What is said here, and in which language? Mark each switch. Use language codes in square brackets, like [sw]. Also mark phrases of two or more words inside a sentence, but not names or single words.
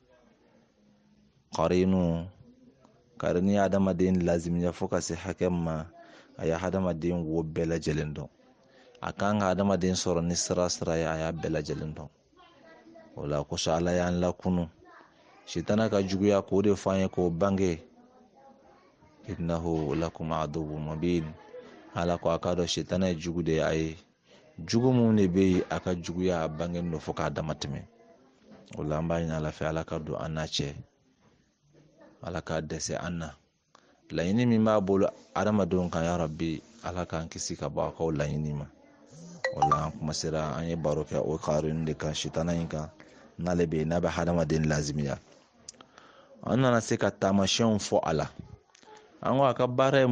[bm] qarinu karini adamaden lazimiya fo ka se hakɛ ma a ye adamaden wo bɛɛ lajɛlen dɔn a kan ka adamaden sɔrɔ ni sira ye a y'a bɛɛ lajɛlen dɔn o la kosɔn ala y'an lakunu sitana ka juguya k'o de fɔ an ye k'o bange [ar] إنه لكم عدو مبين [bm] ala ko a ka dɔn sitana ye jugu de ye a ye jugu mun de bɛ yen a ka juguya a bange no fo k'a dama tɛmɛ o la an b'a ɲini ala fɛ ala ka don an n'a cɛ ala ka dɛsɛ an na laɲini min b'a bolo adamadenw kan [ar] يا رب [bm] ala k'an kisi ka bɔ a kaw laɲini ma o la an kuma sera an ye baro kɛ o qarinu de kan sitana in kan n'ale bɛ yen n'a bɛ hadamaden lazimiya an nana se ka taamasiyɛnw fɔ a la an ko a ka baara ye